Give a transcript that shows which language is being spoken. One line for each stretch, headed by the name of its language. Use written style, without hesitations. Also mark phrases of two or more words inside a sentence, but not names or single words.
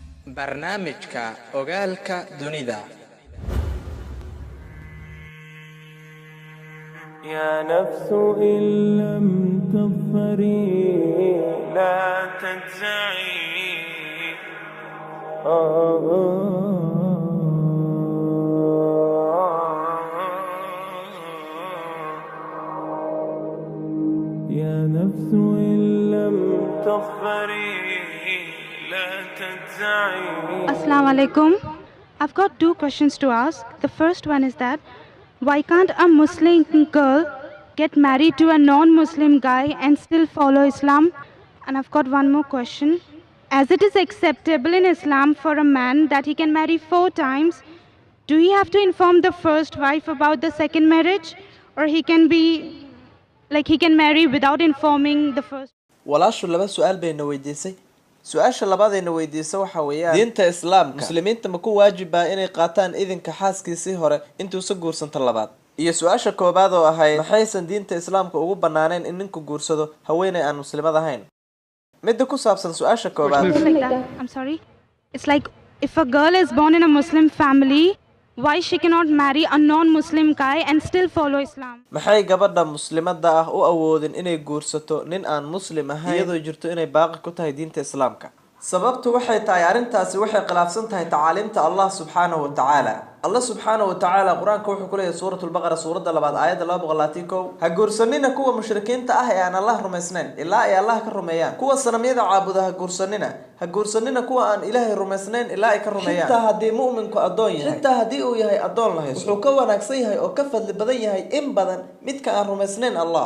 Somali: barnaamijka ogaalka dunida.
Arabic: يا نفس إن لم تظفري لا تجزعي يا نفس إن لم تظفري لا تجزعي. السلام عليكم.
English: I've got two questions to ask. The first one is that why can't a Muslim girl get married to a non-Muslim guy and still follow Islam? And I've got one more question. As it is acceptable in Islam for a man that he can marry 4 times, do he have to inform the first wife about the second marriage, or he can marry without informing the first?
Somali: walaashu laba su'aal bayna weydiisay. Su'aasha labaadayna weydiisay waxa weeyaan diinta islaamka muslimiinta ma ku waajiba inay qaataan idinka xaaskiisii hore intuusan guursan tan labaad. iyo su'aasha koobaad oo ahayd maxaysan diinta islaamka ugu banaaneen in ninku guursado haweeney aan muslimad ahayn. midda ku saabsan su'aasha koobaad
English: I'm sorry. It's like if a girl is born in a Muslim family, why she cannot marry a non-Muslim guy and still follow Islam?
Somali: maxay gabadha muslimadda ah u awoodin inay guursato nin aan muslim ahayn iyadoo jirto inay baaqi ku tahay diinta islaamka? sababtu waxay tahay arintaasi waxay khilaafsan tahay tacaaliimta Allah
Arabic: سبحانه وتعالى.
Somali: Allah
Arabic: سبحانه وتعالى
Somali: quraanka wuxuu ku leeyahay
Arabic: سورة البقرة
Somali: suurada 2 aayada 231 ha guursanina kuwa mushrikiinta ah ee aan Allah rumaysnayn ilaa ay Allah ka rumeeyaan. kuwa sanamyada caabuda ha guursanina kuwa aan Ilaahay rumaysnayn ilaa ay ka rumeeyaan. xitaa haddii mu'minku adoon yahay xitaa haddii uu yahay adoon la haysto wuxuu ka wanaagsan yahay oo ka fadli badan yahay in badan midka aan rumaysnayn Allah.